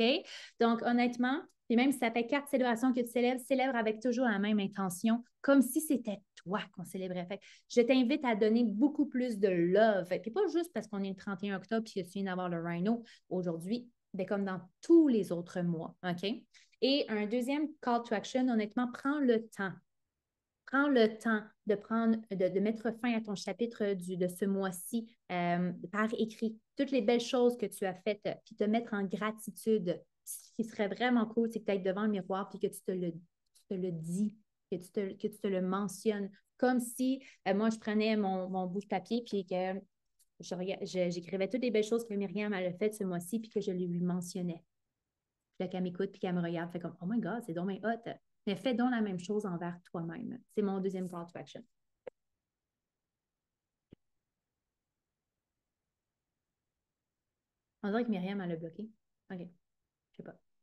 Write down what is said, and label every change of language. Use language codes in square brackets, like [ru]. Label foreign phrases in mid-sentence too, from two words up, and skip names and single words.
[fr] Donc, honnêtement, et même si ça fait 4 célébrations que tu célèbres, célèbre avec toujours la même intention, comme si c'était toi qu'on célébrait. Fait que je t'invite à donner beaucoup plus de love. Et puis pas juste parce qu'on est le 31 octobre et que tu viens d'avoir le Rhino aujourd'hui, mais comme dans tous les autres mois. OK? Et un deuxième [en] call to action, [fr] honnêtement, prends le temps. Prends le temps de mettre fin à ton chapitre de ce mois-ci par écrit. Toutes les belles choses que tu as faites, puis te mettre en gratitude. Ce qui serait vraiment cool, c'est que tu ailles devant le miroir puis que tu te le dis, que tu te le mentionnes. Comme si moi, je prenais mon bout de papier puis que j'écrivais toutes les belles choses que Myriam a faites ce mois-ci puis que je lui mentionnais. Puis là, qu'elle m'écoute puis qu'elle me regarde, fait comme, [en] oh my God, [fr] c'est donc hot. Mais fais donc la même chose envers toi-même. C'est mon deuxième [en] call to action. [fr] On dirait que Myriam, elle a bloqué. OK. Je sais pas.